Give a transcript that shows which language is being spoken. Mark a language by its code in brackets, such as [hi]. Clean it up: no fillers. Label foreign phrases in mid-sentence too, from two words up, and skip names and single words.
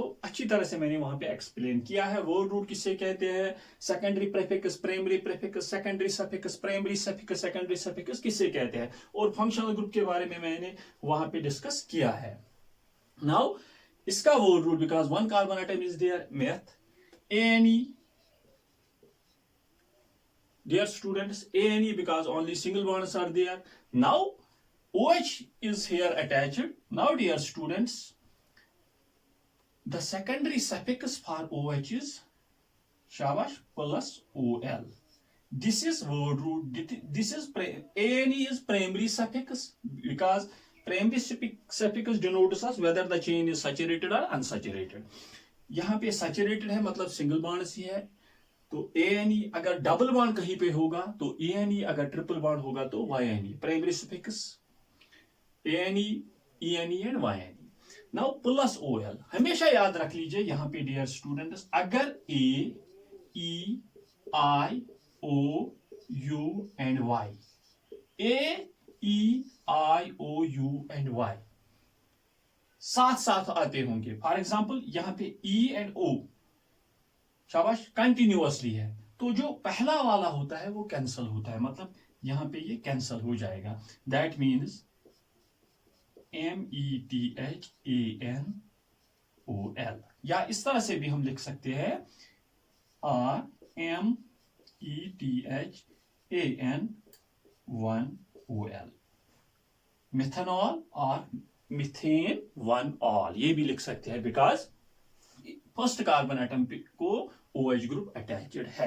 [hi] अच्छी तरह से मैंने वहां पे एक्सप्लेन किया है। [en] word root [hi] किसे कहते हैं, [en] secondary prefix, primary prefix, secondary suffix, primary suffix, secondary suffix [hi] किसे कहते हैं, और [en] functional group [hi] के बारे में मैंने वहां पे डिस्कस किया है। [en] now इसका word root, because one carbon atom is there, meth, ANE। Dear students, ANE because only single bonds are there. Now OH is here attached. Now dear students, the secondary suffix for OH is shabash plus OL. This is word root. This is ANE is primary suffix because primary suffix denotes us whether the chain is saturated or unsaturated. [hi] यहाँ पे saturated है मतलब [en] single bonds [hi] ही है, तो ANE अगर [en] double bond [hi] कहीं पे होगा तो ANE, अगर [en] triple bond [hi] होगा तो YNE। [en] primary suffix ANE, ENE and YNE. now plus OL. [hi] हमेशा याद रख लीजिए यहां पे [en] dear students, [hi] अगर A, E, I, O, U एंड Y, A, E, I, O, U एंड Y साथ साथ आते होंगे। [en] for example [hi] यहां पे E एंड O शाबाश कंटिन्यूअसली है, तो जो पहला वाला होता है वो कैंसल होता है, मतलब यहां पे ये कैंसल हो जाएगा। [en] that means METHANOL, [hi] या इस तरह से भी हम लिख सकते हैं RMETHAN1OL, मिथेनॉल और मिथेन 1 ऑल, ये भी लिख सकते हैं [en] because first carbon atom [hi] को OH [en] group attached [hi] है।